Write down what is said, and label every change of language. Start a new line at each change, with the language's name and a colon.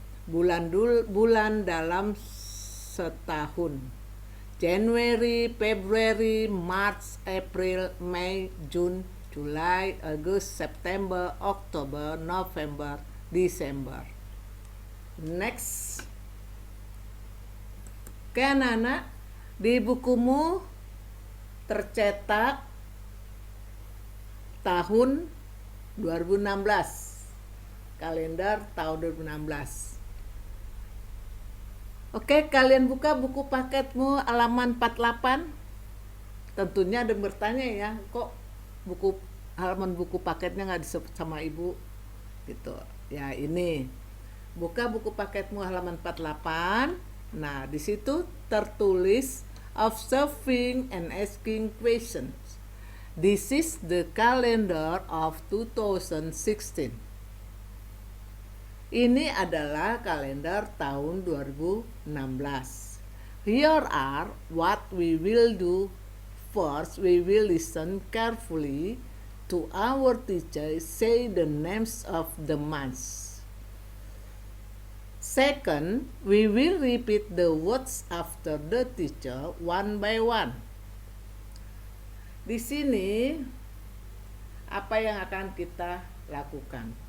Indonesian: Bulan dalam setahun.
English: January, February, March, April, May, June, July, August, September, October, November, December. Next.
Indonesian: Oke anak-anak, di bukumu tercetak tahun 2016. Kalender tahun 2016. Oke, kalian buka buku paketmu halaman 48. Tentunya ada yang bertanya ya, kok halaman buku paketnya nggak disebut sama ibu gitu. Ya ini, buka buku paketmu halaman 48. Nah, di situ tertulis
English: observing and asking questions. This is the calendar of 2016.
Indonesian: Ini adalah kalender tahun 2016.
English: Here are what we will do. First, we will listen carefully to our teacher say the names of the months. Second, we will repeat the words after the teacher one by one.
Indonesian: Di sini apa yang akan kita lakukan?